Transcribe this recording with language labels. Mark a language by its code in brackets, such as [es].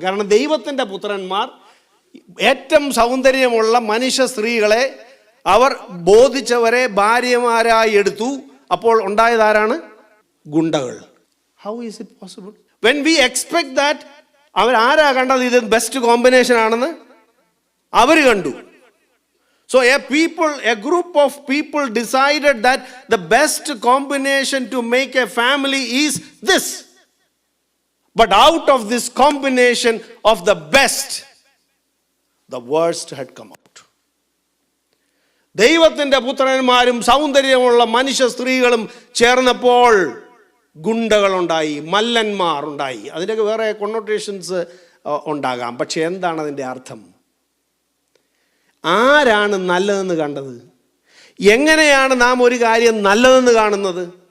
[ml] കാരണം ദൈവത്തിൻ്റെ പുത്രന്മാർ ഏറ്റവും സൗന്ദര്യമുള്ള മനുഷ്യ സ്ത്രീകളെ അവർ ബോധിച്ചവരെ ഭാര്യമാരായി എടുത്തു. അപ്പോൾ ഉണ്ടായതാരാണ്? ഗുണ്ടകൾ. [en] How is it possible? When we expect that, [ml] അവരാരാ കണ്ടത് ഇത് ബെസ്റ്റ് കോമ്പിനേഷൻ ആണെന്ന്? അവർ കണ്ടു. [en] So a group of people decided that the best combination to make a family is this. But out of this combination of the best, the worst had come out. [ml] ദൈവത്തിൻ്റെ പുത്രന്മാരും സൗന്ദര്യമുള്ള മനുഷ്യ സ്ത്രീകളും ചേർന്നപ്പോൾ ഗുണ്ടകളുണ്ടായി, മല്ലന്മാർ ഉണ്ടായി. അതിൻ്റെയൊക്കെ വേറെ കൊണോട്ടേഷൻസ് ഉണ്ടാകാം. പക്ഷെ എന്താണ് അതിൻ്റെ അർത്ഥം? ആരാണ് നല്ലതെന്ന് കണ്ടത്? എങ്ങനെയാണ് നാം ഒരു കാര്യം നല്ലതെന്ന് കാണുന്നത്?